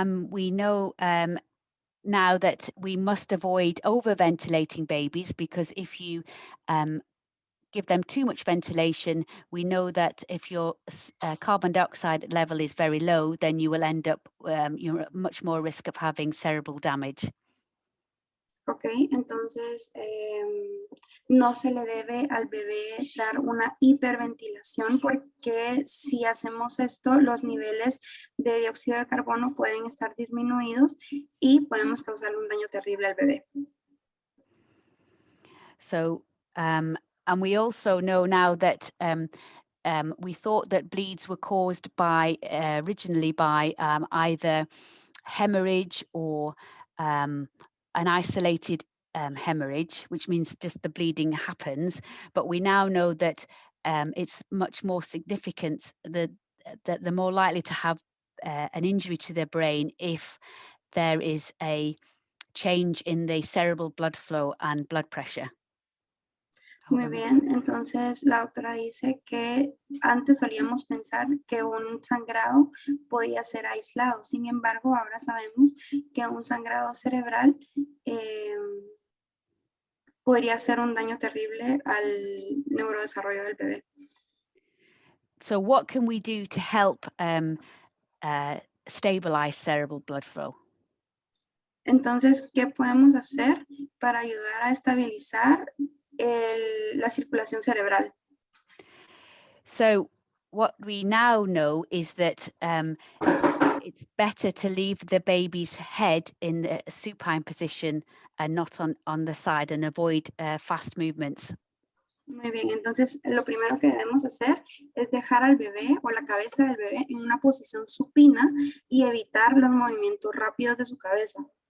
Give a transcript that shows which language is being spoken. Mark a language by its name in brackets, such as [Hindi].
[English] We know now that we must avoid over-ventilating babies, because if you give them too much ventilation, we know that if your carbon dioxide level is very low, then you will end up, you're at much more risk of having cerebral damage. [Spanish] Ok, entonces no se le debe al bebé dar una hiperventilación, porque si hacemos esto, los niveles de dióxido de carbono pueden estar disminuidos y podemos causar un daño terrible al bebé. [English] So, and we also know now that we thought that bleeds were caused by originally by either hemorrhage or an isolated hemorrhage, which means just the bleeding happens. But we now know that it's much more significant, that they're more likely to have an injury to their brain if there is a change in the cerebral blood flow and blood pressure. [Spanish] Muy bien, entonces la doctora dice que antes solíamos pensar que un sangrado podía ser aislado. Sin embargo, ahora sabemos que un sangrado cerebral podría ser un daño terrible al neurodesarrollo del bebé. [English] So what can we do to help stabilize cerebral blood flow? [Spanish] Entonces, ¿qué podemos hacer para ayudar a estabilizar la circulación cerebral? [English] So what we now know is that it's better to leave the baby's head in the supine position and not on the side, and avoid fast movements. [Spanish] Muy bien, entonces lo primero que debemos hacer es dejar al bebé o la cabeza del bebé en una posición supina y evitar los movimientos rápidos de su cabeza.